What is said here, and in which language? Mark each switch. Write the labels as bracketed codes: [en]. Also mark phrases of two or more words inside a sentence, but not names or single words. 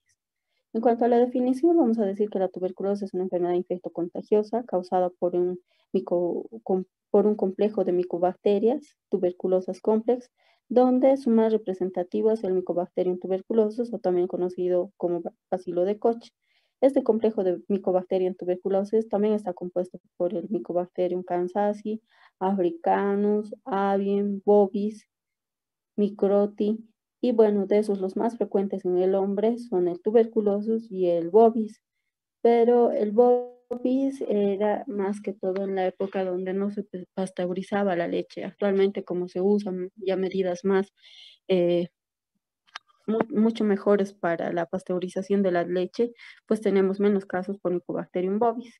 [es] En cuanto a la definición, vamos a decir que la tuberculosis es una enfermedad infectocontagiosa causada por un complejo de micobacterias, tuberculosas complex, donde su más representativo es el Mycobacterium tuberculosis, o también conocido como bacilo de Koch. Este complejo de Mycobacterium tuberculosis también está compuesto por el Mycobacterium kansasi, africanus, avium, bovis, microti, y bueno, de esos los más frecuentes en el hombre son el tuberculosis y el bovis, pero el bovis era más que todo en la época donde no se pasteurizaba la leche. Actualmente, como se usan ya medidas más, eh, mucho mejores para la pasteurización de la leche, pues tenemos menos casos por Mycobacterium bovis.